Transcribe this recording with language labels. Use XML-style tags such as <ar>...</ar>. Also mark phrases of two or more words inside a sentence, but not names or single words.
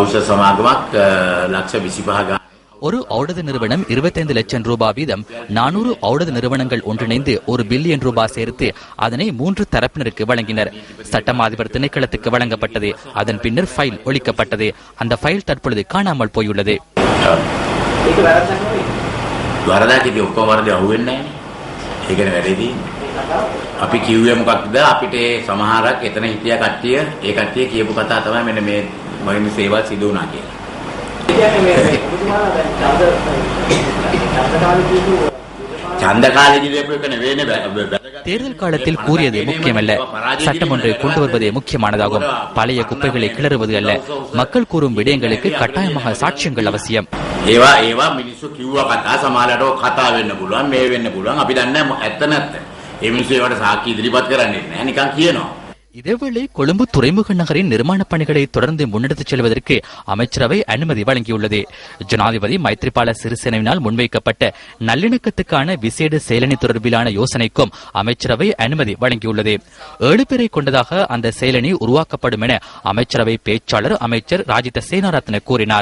<ta>ஒரு ஊடக நிறுவனம் 25 லட்சம் ரூபாய் வீதம் 400 ஊடக நிறுவனங்கள் ஒன்றிணைந்து 1 பில்லியன் ரூபாய் சேர்த்து அதனை 3 தரப்பினருக்கு வழங்கினர். சட்டம் அதிபர் திணைக்களத்துக்கு வழங்கப்பட்டது. அதன் பின்னர் ஃபைல் ஒழிக்கப்பட்டது. அந்த ஃபைல் தற்பொழுது காணாமல் போயுள்ளது.</ta> <si>අපි කිව්වේ මොකක්ද අපිට සමහරක් එතන හිටිය කට්ටිය ඒ කට්ටිය කියපු කතාව තමයි මෙන්න මේ මගේ සේවය සිදු වුණා කියලා.</si> <ta>தேர்தல் காலத்தில் கூறியது முக்கியமல்ல, சட்டம் ஒன்றை கொண்டு வருவதே முக்கியமானதாகும். பழைய குப்பைகளை கிளறுவது அல்ல. மக்கள் கூறும் விடயங்களுக்கு கட்டாயமாக சாட்சியங்கள் அவசியம்.</ta> <si>ඒවා මිනිස්සු කිව්ව කතා සමහරට කතා වෙන්න පුළුවන්, මේ වෙන්න පුළුවන්. අපි දන්නේ ඇත්ත නැත්ද. ඒ මිනිස්සු ඒවට සාක්ෂි ඉදිරිපත් කරන්නේ නැහැ, නිකන් කියනවා.</si> <ta>இதேவேளை கொழும்பு துறைமுக நகரின் நிர்மாணப் பணிகளை தொடர்ந்து முன்னெடுத்துச் செல்வதற்கு அமைச்சரவை அனுமதி வழங்கியுள்ளது. ஜனாதிபதி மைத்ரிபால சிறிசேனவினால் முன்வைக்கப்பட்ட நல்லிணக்கத்துக்கான விசேட செயலணி தொடர்பிலான யோசனைக்கும் அமைச்சரவை அனுமதி வழங்கியுள்ளது. 7 பேரை கொண்டதாக அந்த செயலணி உருவாக்கப்படும் என அமைச்சரவை பேச்சாளர் அமைச்சர் ராஜித சேனாரத்ன கூறினார்.</ta>